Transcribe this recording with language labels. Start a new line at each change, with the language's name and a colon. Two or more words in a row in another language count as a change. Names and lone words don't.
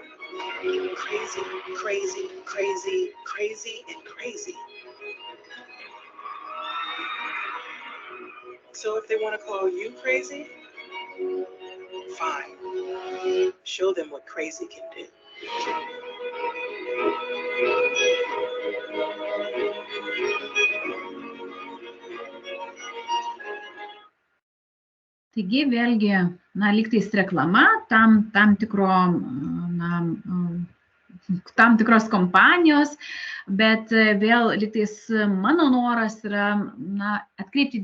English: Crazy, crazy, crazy, crazy, and crazy. So if they want to call you crazy, fine. Show them what crazy can do.
Lithuanian: Taigi vėlgi, lygtais reklama tam tikros kompanijos, bet vėl lygtais mano noras yra atkreipti